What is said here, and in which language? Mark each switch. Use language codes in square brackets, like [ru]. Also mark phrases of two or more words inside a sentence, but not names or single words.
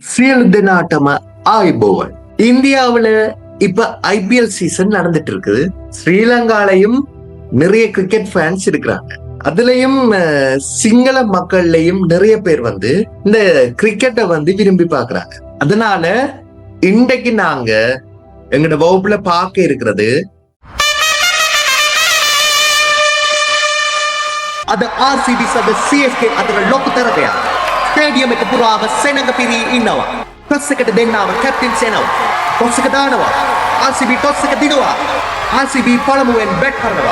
[si] සියලු දෙනාටම ආයුබෝවන්. [ta] இந்தியாவுல இப்ப ஐபிஎல் சீசன் நடந்துட்டு இருக்குது. ஸ்ரீலங்காலையும் நிறைய கிரிக்கெட் ஃபேன்ஸ் இருக்கிறாங்க. அதுலயும் சிங்கள மக்கள்லயும் நிறைய பேர் இந்த கிரிக்கெட்டை விரும்பி பாக்குறாங்க. அதனால இன்றைக்கு நாங்க எங்கட வகுப்புல பார்க்க இருக்கிறது [si] අද RCB සද CSK අතර ලොකු තරගයක්. ස්ටේඩියම් එක පුරාම සෙනඟ පිරී ඉන්නවා. ටොස් එකට දෙන්නාම කැප්ටන් සෙනව. ටොස් එක දානවා. RCB ටොස් එක දිනුවා. RCB පළමුවෙන් බැට් කරනවා.